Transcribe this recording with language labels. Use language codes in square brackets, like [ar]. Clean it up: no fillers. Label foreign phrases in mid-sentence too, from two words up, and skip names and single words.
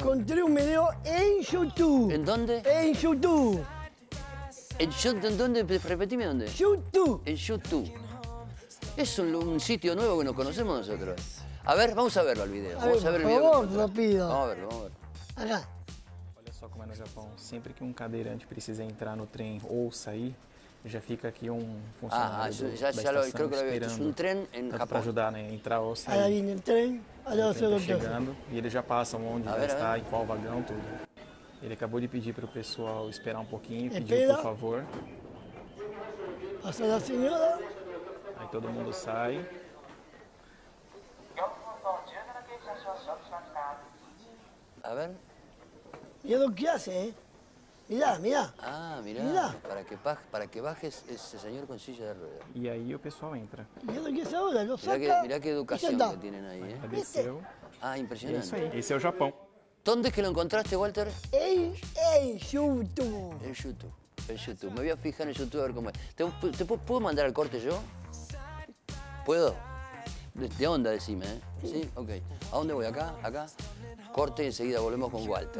[es] Encontré un video en YouTube. ¿En dónde? En YouTube. ¿En dónde? Repetime dónde. YouTube. En YouTube. Es un sitio nuevo que no conocemos nosotros. A ver, vamos a verlo el video. Vamos a ver el video. Por favor, lo pido. Vamos a verlo, vamos a verlo. Acá. [pt] Olha só como é no Japão. Sempre que um cadeirante precisa entrar no trem ou sair, já fica aqui funcionário da estação [es] creo que lo había visto. Es un tren en [pt] para [es] Japón. [pt] ajudar, né, a entrar ou [es] Ahora [pt] sair. [es] viene el tren. Ahora [pt] O [es] se [pt] trem [es] lo [pt] tá chegando e eles já passam onde vai estar, em qual vagão, tudo. Ele acabou de pedir para o pessoal esperar um pouquinho, pediu [es] Espera. [pt] por favor. [es] Pasa la señora. [pt] Aí todo mundo sai. [es] A ver. Mira lo que hace, ¿eh? Mirá, mirá. Ah, mirá. Mirá. Para que bajes esse señor con silla de ruedas. [pt] E aí o pessoal entra. [es] Mirá lo que hace ahora. Lo saca. Mirá qué y ya educación está. que tienen ahí, ¿eh? [pt] Já desceu. Ah, É [es] impresionante. [pt] isso aí. Esse é o Japão. [es] ¿Dónde es que lo encontraste, Walter? En YouTube. En YouTube. En YouTube. Me voy a fijar en YouTube a ver cómo es. ¿Puedo mandar al corte yo? ¿Puedo? De onda, decime, ¿eh? Sí, ok. ¿A dónde voy? ¿Acá? ¿Acá? Corte y enseguida volvemos con Walter.